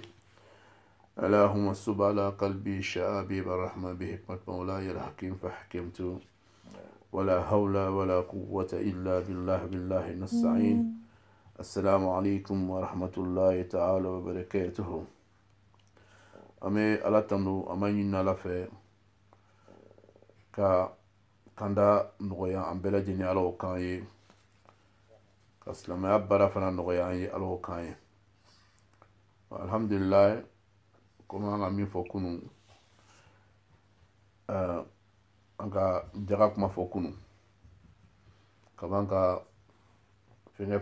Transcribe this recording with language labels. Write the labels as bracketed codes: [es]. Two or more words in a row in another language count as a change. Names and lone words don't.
[ar] اللهم صب على قلبي شآبيب الرحمة بحكمة مولاي الحكيم فحكمت ولا حول ولا قوة إلا بالله نستعين. السلام عليكم ورحمة الله تعالى وبركاته. [bm] ame ala tanu amanyina la fe ka kanda nogoya an bɛɛ lajɛlen ala o kan ye ka silamɛya baara fana nɔgɔya an ye ala o kan ye. Alhamdulillah, komi an ka min fɔ kunun an ka jaga kuma fɔ kunun ka ban ka fenge